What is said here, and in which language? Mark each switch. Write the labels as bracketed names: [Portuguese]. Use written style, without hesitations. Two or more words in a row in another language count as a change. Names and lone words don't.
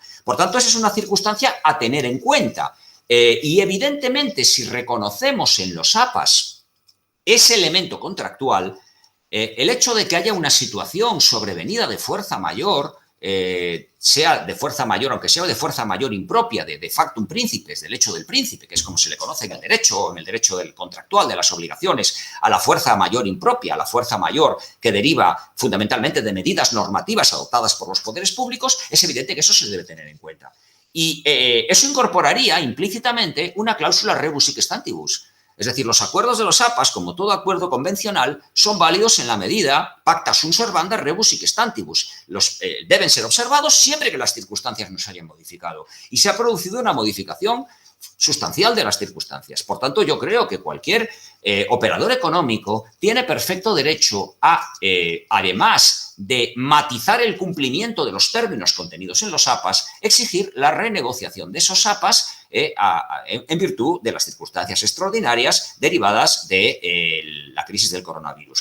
[Spanish] Por tanto, esa es una circunstancia a tener en cuenta. Y, evidentemente, si reconocemos en los APAs ese elemento contractual, el hecho de que haya una situación sobrevenida de fuerza mayor, sea de fuerza mayor, aunque sea de fuerza mayor impropia, de [Latin] factum principes, [Spanish] del hecho del príncipe, que es como se le conoce en el derecho del contractual, de las obligaciones, a la fuerza mayor impropia, a la fuerza mayor que deriva fundamentalmente de medidas normativas adoptadas por los poderes públicos, es evidente que eso se debe tener en cuenta. Y eso incorporaría implícitamente una cláusula [Latin] rebus sic stantibus. [Spanish] Es decir, los acuerdos de los APAs, como todo acuerdo convencional, son válidos en la medida [Latin] pacta sunt servanda rebus sic stantibus. [Spanish] Deben ser observados siempre que las circunstancias no se hayan modificado. Y se ha producido una modificación sustancial de las circunstancias. Por tanto, yo creo que cualquier operador económico tiene perfecto derecho a, además de matizar el cumplimiento de los términos contenidos en los APAs, exigir la renegociación de esos APAs en virtud de las circunstancias extraordinarias derivadas de la crisis del coronavirus.